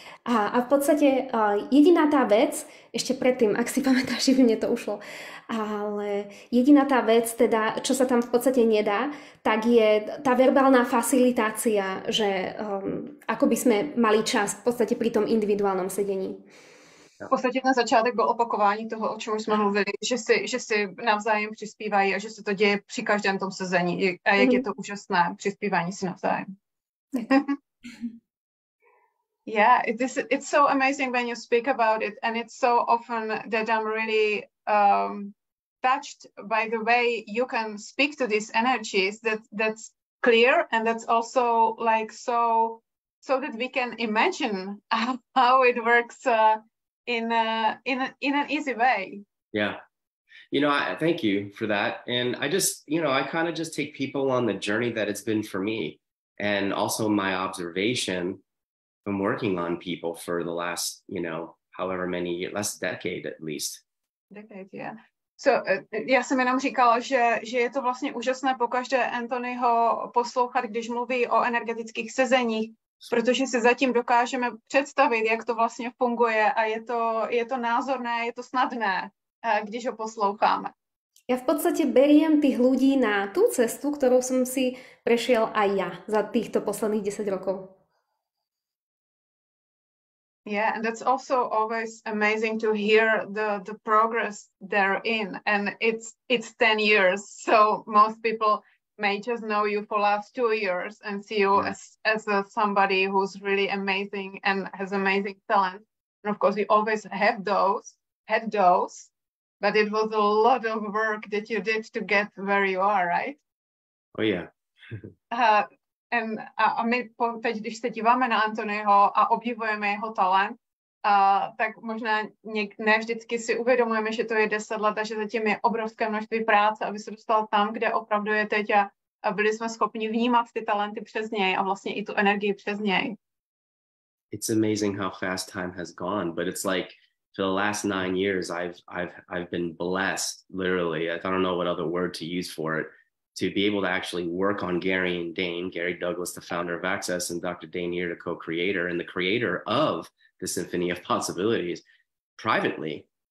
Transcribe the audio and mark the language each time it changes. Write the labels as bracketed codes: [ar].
[sk] A v podstate jediná tá vec, ešte predtým, ak si pamätáš, že mne to ušlo, ale jediná tá vec, teda, čo sa tam v podstate nedá, tak je tá verbálna facilitácia, že ako by sme mali čas v podstate pri tom individuálnom sedení. [cs] V podstatě ten začátek byl opakování toho, o čem jsme mluvili, že si navzájem přispívají a že se to děje při každém tom sezení a jak je to úžasné přispívání si navzájem. [en] Yeah, it's so amazing when you speak about it, and it's so often that I'm really touched by the way you can speak to these energies. That's clear, and that's also like so that we can imagine how it works in an easy way. Yeah. I thank you for that. And I just, I kind of just take people on the journey that it's been for me, and also my observation from working on people for the last, however many years, last decade at least. Decade, yeah. [cs] So, já jsem jenom říkala, že je to vlastně úžasné pokaždé Anthonyho poslouchat, když mluví o energetických sezeních, protože si zatím dokážeme představit, jak to vlastně funguje a je to názorné, je to snadné, když ho posloucháme. [sk] Ja v podstate beriem tých ľudí na tú cestu, ktorou som si prešiel aj ja za týchto posledných 10 rokov. [en] Yeah, and that's also always amazing to hear the progress they're in. And it's 10 years, so most people may just know you for last 2 years and see you as somebody who's really amazing and has amazing talent. And of course, we always had those, but it was a lot of work that you did to get where you are, right? Oh yeah. [cs] A my teď, když se díváme na Anthonyho a obdivujeme jeho talent, tak možná ne vždycky si uvědomujeme, že to je 10 let a že zatím je obrovské množství práce, aby se dostal tam, kde opravdu je teď a byli jsme schopni vnímat ty talenty přes něj a vlastně i tu energii přes něj. [en] It's amazing how fast time has gone, but it's like for the last 9 years I've been blessed, literally. I don't know what other word to use for it, to be able to actually work on Gary and Dane, Gary Douglas, the founder of Access, and Dr. Dane Ear, the co-creator and the creator of the Symphony of Possibilities, privately.